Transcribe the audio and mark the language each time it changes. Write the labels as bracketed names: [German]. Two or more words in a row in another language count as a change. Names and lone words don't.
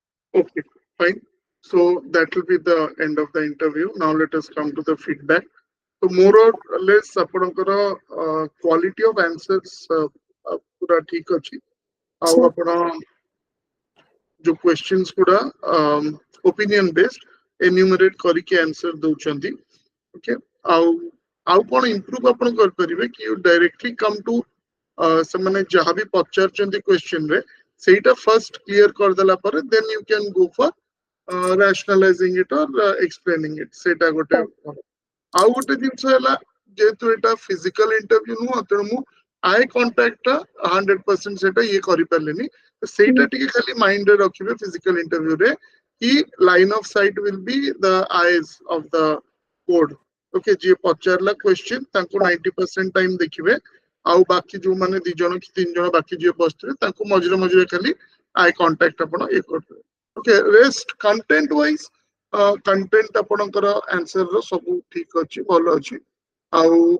[English] Okay, fine. So that will be the end of the interview. Now let us come to the feedback. So more or less ଆପଣଙ୍କର quality of answers [Odia] ପୁରା ଠିକ ଅଛି ଆଉ [English] sir. [Odia] ଆପଣ जो questions गुड़ा [English] opinion based enumerate [Odia] କରିକି answer ଦଉଛନ୍ତି okay ଆଉ ଆଉ କଣ improve ଆପଣ କରିପାରିବେ କି [English] you directly come to [Odia] ସେମାନେ ଯାହା ବି ପଚାରୁଛନ୍ତି question ରେ ସେଇଟା [English] first clear [Odia] କରିଦେଲା ପରେ [English] then you can go for rationalizing it or explaining it [Odia] ସେଇଟା ଗୋଟେ [English] Sir. [Odia] ଆଉ ଗୋଟେ ଜିନିଷ ହେଲା ଯେହେତୁ ଏଇଟା [English] physical interview [Odia] ନୁହଁ ତେଣୁ ମୁଁ [English] eye contact [Odia] ଟା 100% ସେଟା ଇଏ କରିପାରିଲିନି ସେଇଟା Hmm. ଟିକେ ଖାଲି ମାଇଣ୍ଡ ରେ ରଖିବେ [English] physical interview [Odia] ରେ କି [English] line of sight will be the eyes of the code okay [Odia] ଯିଏ ପଚାରିଲା କ୍ୱେଶ୍ଚିନ୍ ତାଙ୍କୁ 90% ଟାଇମ ଦେଖିବେ ଆଉ ବାକି ଯୋଉମାନେ ଦି ଜଣ କି ତିନି ଜଣ ବାକି ଯିଏ ବସିଥିବେ ତାଙ୍କୁ ମଝିରେ ମଝିରେ ଖାଲି [English] eye contact [Odia] ଆପଣ ଇଏ କରିଦେବେ [English] okay rest content wise content [Odia] ଆପଣଙ୍କର ଆନ୍ସର ର ସବୁ ଠିକ ଅଛି ଭଲ ଅଛି ଆଉ